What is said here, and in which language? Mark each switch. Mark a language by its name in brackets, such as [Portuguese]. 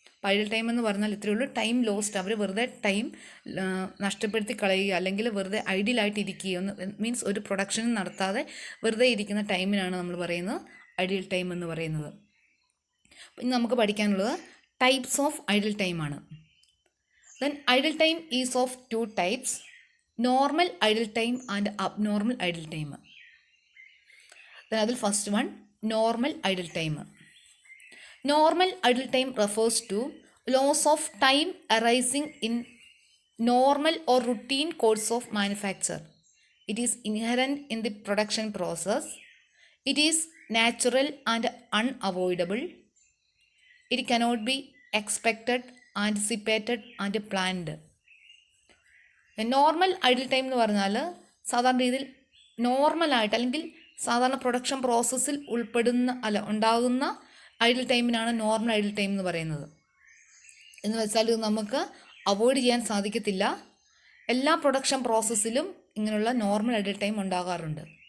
[Malayalam] Idle time എന്ന് പറഞ്ഞാൽ ഇത്രയേ ഉള്ളൂ, ടൈം ലോസ്റ്റ്. അവർ വെറുതെ ടൈം നഷ്ടപ്പെടുത്തി കളയുക അല്ലെങ്കിൽ വെറുതെ ഐഡിയലായിട്ട് ഇരിക്കുക, ഒരു പ്രൊഡക്ഷൻ നടത്താതെ വെറുതെ ഇരിക്കുന്ന ടൈമിനാണ് നമ്മൾ പറയുന്നത് ഐഡിയൽ ടൈം എന്ന് പറയുന്നത്. ഇനി നമുക്ക് പഠിക്കാനുള്ളത് ടൈപ്സ് ഓഫ് ഐഡിൽ ടൈമാണ്. [English] Then idle time is of two types: normal idle time and abnormal idle time. [Malayalam] Then അതിൽ first one normal idle time. [English] Normal idle time refers to loss of time arising in normal or routine course of manufacture. It is inherent in the production process. It is natural and unavoidable. It cannot be expected, anticipated and planned. [Malayalam] Normal idle time എന്ന് പറഞ്ഞാൽ സാധാരണ രീതിയിൽ നോർമലായിട്ട് അല്ലെങ്കിൽ സാധാരണ production പ്രോസസ്സിൽ ഉണ്ടാകുന്ന idle ടൈമിനാണ് normal idle time എന്ന് പറയുന്നത്. എന്ന് വെച്ചാൽ ഇത് നമുക്ക് അവോയ്ഡ് ചെയ്യാൻ സാധിക്കത്തില്ല. എല്ലാ പ്രൊഡക്ഷൻ പ്രോസസ്സിലും ഇങ്ങനെയുള്ള നോർമൽ ഐഡിൽ ടൈം ഉണ്ടാകാറുണ്ട്.